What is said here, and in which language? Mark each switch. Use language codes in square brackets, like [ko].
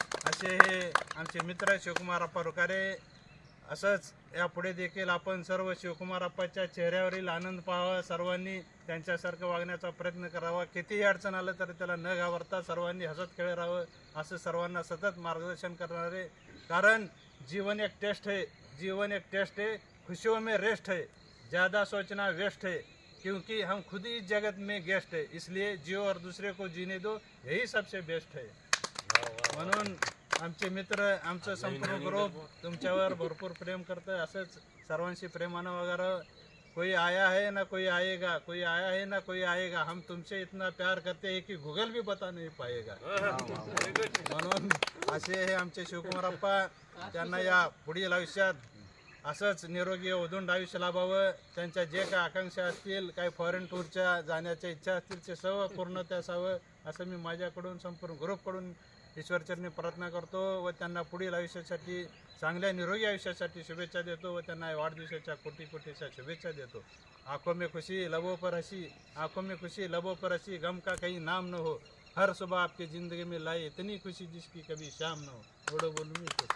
[mr] असे हे आमचे मित्र शिवकुमार अप्पा रुकारे. असंच यापुढे देखील आपण सर्व शिवकुमार अप्पाच्या चेहऱ्यावरील आनंद पाहावा, सर्वांनी त्यांच्यासारखं वागण्याचा प्रयत्न करावा. कितीही अडचण आलं तरी त्याला न घाबरता सर्वांनी हसत खेळ राहावं असं सर्वांना सतत मार्गदर्शन करणारे. [hi] कारण जीवन एक टेस्ट है, खुशियों में रेस्ट है, ज़्यादा सोचना वेस्ट है, क्योंकि हम खुद ही जगत में गेस्ट है, इसलिए जियो और दूसरे को जीने दो, यही सबसे बेस्ट है. [mr] म्हणून आमचे मित्र, आमचं संपूर्ण ग्रुप तुमच्यावर भरपूर प्रेम करतं. असंच सर्वांशी प्रेमानं वगैरे. [hi] कोई आया है ना कोई आएगा, हम तुमसे इतना प्यार करते हैं कि गूगल भी बता नहीं पाएगा. [mr] म्हणून असे हे आमचे शिवकुमार अप्पा. त्यांना या पुढील आयुष्यात असंच निरोगी उदंड आयुष्य लाभावं. त्यांच्या जे काय आकांक्षा असतील, काही फॉरेन टूरच्या जाण्याच्या इच्छा असतील, ते सर्व पूर्णत्या असावं असं मी माझ्याकडून संपूर्ण ग्रुपकडून ईश्वरचरणी प्रार्थना करतो व त्यांना पुढील आयुष्यासाठी, चांगल्या निरोगी आयुष्यासाठी शुभेच्छा देतो व त्यांना वाढदिवसाच्या कोटीच्या शुभेच्छा देतो. [hi] आंखों में खुशी लबों पर हंसी, गम का कहीं नाम न हो, हर सुबह आपकी ज़िंदगी में लाए इतनी खुशी जिसकी कभी शाम न हो. [mr] एवढं बोलून मी